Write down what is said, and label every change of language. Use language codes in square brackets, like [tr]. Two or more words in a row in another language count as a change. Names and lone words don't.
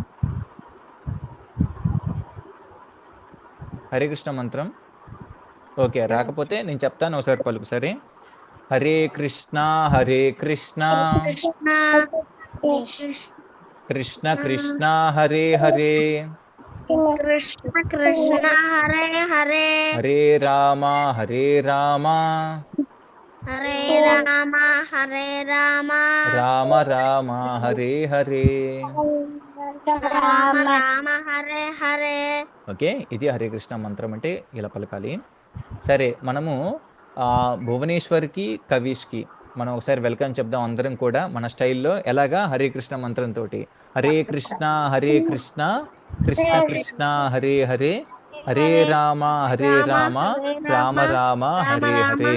[te] హరే కృష్ణ మంత్రం ఓకే, రాకపోతే నేను చెప్తాను, ఒకసారి పలుకు. [sa] సరే, హరే కృష్ణ కృష్ణ కృష్ణ కృష్ణ హరే హరే, కృష్ణ కృష్ణ హరే హరే, హరే రామ హరే రామ, హరే రామ హరే రామ, రామ రామ హరే హరే. రామ రామ హరే హరే. [te] ఓకే, ఇది హరే కృష్ణ మంత్రం అంటే ఇలా పలకాలి. సరే, మనము భువనేశ్వర్కి కవీష్కి మనం ఒకసారి వెల్కమ్ చెప్దాం అందరం కూడా మన స్టైల్లో. ఎలాగా? హరే కృష్ణ మంత్రంతో. [sa] హరే కృష్ణ కృష్ణ కృష్ణ హరే హరే, హరే రామ రామ రామ హరే హరే.